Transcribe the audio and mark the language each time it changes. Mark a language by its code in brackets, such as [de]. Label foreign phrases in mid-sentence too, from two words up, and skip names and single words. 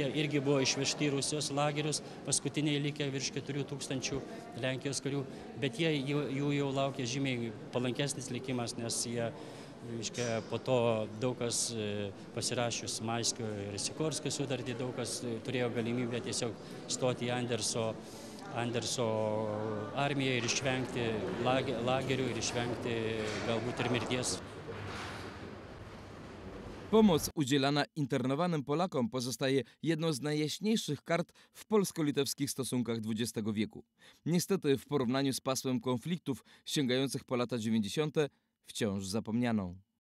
[lt] irgi buvo išvežti į Rusijos lagerius, paskutiniai likę virš 4000 Lenkijos karių, bet jų jau laukia žymiai palankesnis likimas, nes jie, reiškia, po to daug kas pasirašius Maiskio ir Sikorskio sutartį, daug kas turėjo galimybę tiesiog stoti į Anderso armiją ir išvengti lagerių ir išvengti galbūt ir mirties. [pl] Pomoc udzielana internowanym Polakom pozostaje jedną z najjaśniejszych kart w polsko-litewskich stosunkach XX wieku. Niestety w porównaniu z pasmem konfliktów sięgających po lata 90. wciąż zapomnianą.